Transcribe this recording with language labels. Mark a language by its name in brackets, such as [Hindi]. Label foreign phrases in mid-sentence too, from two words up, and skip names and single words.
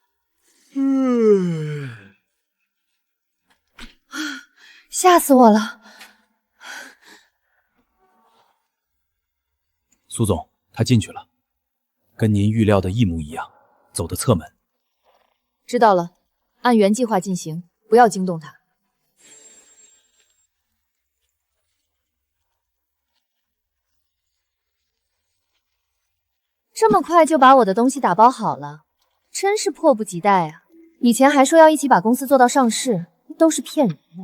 [Chinese] 嚇死我了！蘇總，他進去了，跟您預料的一模一樣，走的側門。知道了，按原計劃進行，不要驚動他。這麼快就把我的東西打包好了，真是迫不及待啊！以前還說要一起把公司做到上市，都是騙人的。